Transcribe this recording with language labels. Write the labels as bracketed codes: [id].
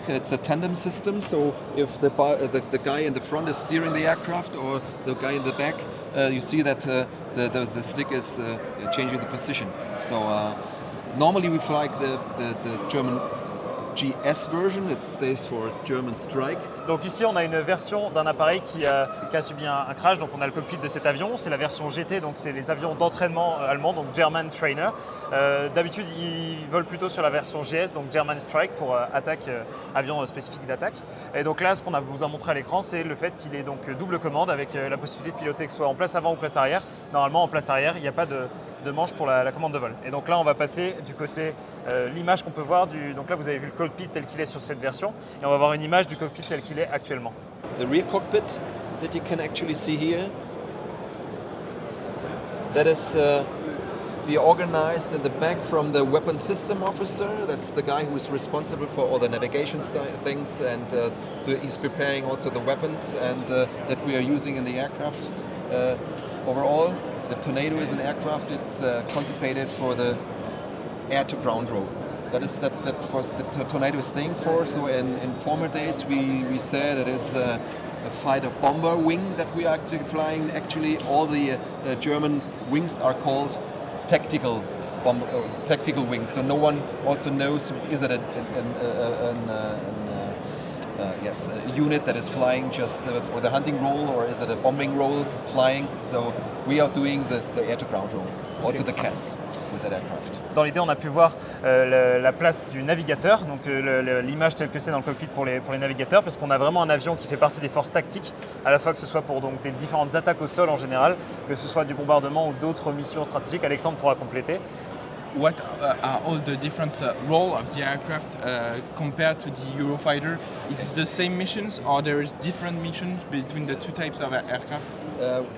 [en] It's a tandem system, so if the guy in the front is steering the aircraft or the guy in the back, you see that the stick is changing the position. So normally we fly the German GS version, it stands for German Strike. [fr] Donc ici on a une version d'un appareil qui a subi un crash, donc on a le cockpit de cet avion, c'est la version GT, donc c'est les avions d'entraînement allemands, donc German Trainer. D'habitude ils volent plutôt sur la version GS, donc German Strike pour avion spécifique d'attaque. Et donc là ce qu'on vous a montré à l'écran c'est le fait qu'il est donc double commande avec la possibilité de piloter que ce soit en place avant ou place arrière. Normalement en place arrière il n'y a pas de manche pour la commande de vol. Et donc là on va passer du côté l'image qu'on peut voir, donc là vous avez vu le cockpit tel qu'il est sur cette version et on va voir une image du cockpit tel qu'il est actuellement. [en] The rear cockpit that you can actually see here, that is be organized in the back from the weapon system officer. That's the guy who is responsible for all the navigation things and he's preparing also the weapons and that we are using in the aircraft. Overall, the Tornado is an aircraft. It's contemplated for the air-to-ground role. That is that for the Tornado is staying for. So in former days we said it is a fighter bomber wing that we are actually flying. Actually, all the German wings are called tactical wings. So no one also knows is it a unit that is flying just for the hunting role or is it a bombing role flying. So we are doing the air-to-ground role. Also the CAS. [fr] Dans l'idée, on a pu voir la place du navigateur, donc l'image telle que c'est dans le cockpit pour les navigateurs, parce qu'on a vraiment un avion qui fait partie des forces tactiques, à la fois que ce soit pour donc, des différentes attaques au sol en général, que ce soit du bombardement ou d'autres missions stratégiques. Alexandre pourra compléter. [en] what are all the different role of the aircraft compared to the Eurofighter? It's the same missions, or there is different missions between the two types of aircraft?